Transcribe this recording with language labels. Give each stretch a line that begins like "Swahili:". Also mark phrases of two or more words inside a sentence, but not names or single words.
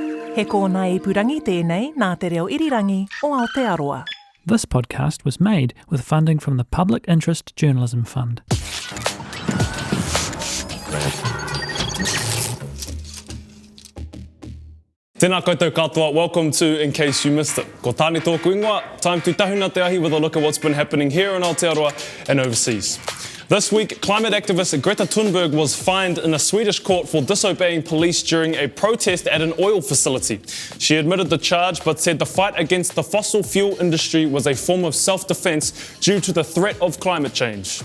Māori: He kōna ipurangi tēnei nā te reo irirangi o Aotearoa.
English: This podcast was made with funding from the Public Interest Journalism Fund.
Māori: Tēnā koutou katoa,
English: welcome to In Case You Missed It.
Māori: Ko tāne tōku ingoa,
English: time to
Māori: tahuna te ahi
English: with a look at what's been happening here in Aotearoa and overseas. This week, climate activist Greta Thunberg was fined in a Swedish court for disobeying police during a protest at an oil facility. She admitted the charge but said the fight against the fossil fuel industry was a form of self-defense due to the threat of climate change.